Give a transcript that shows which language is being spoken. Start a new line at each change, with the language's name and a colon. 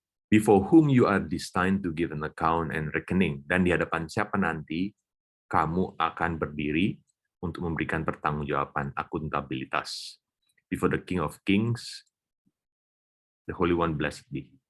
English: Before whom you are destined to give an account and reckoning.
Indonesian: Dan di hadapan siapa nanti kamu akan berdiri untuk memberikan pertanggungjawaban, akuntabilitas.
English: Before the King of Kings, the Holy One blessed be.